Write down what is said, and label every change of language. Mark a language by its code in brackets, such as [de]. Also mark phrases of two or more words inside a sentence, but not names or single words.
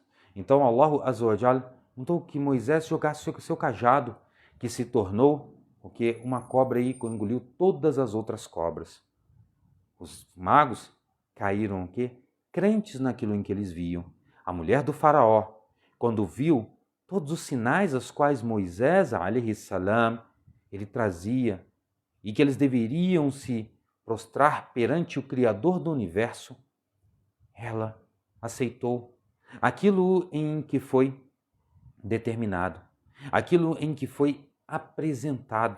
[pt] Então [ar] الله عز وجل [pt] mandou que Moisés jogasse o seu cajado, que se tornou porque uma cobra aí engoliu todas as outras cobras. Os magos caíram o quê? Crentes naquilo em que eles viam. A mulher do faraó, quando viu todos os sinais aos quais Moisés, [ar] عليه السلام, [pt] ele trazia, e que eles deveriam se prostrar perante o Criador do universo, ela aceitou aquilo em que foi determinado, aquilo em que foi apresentado.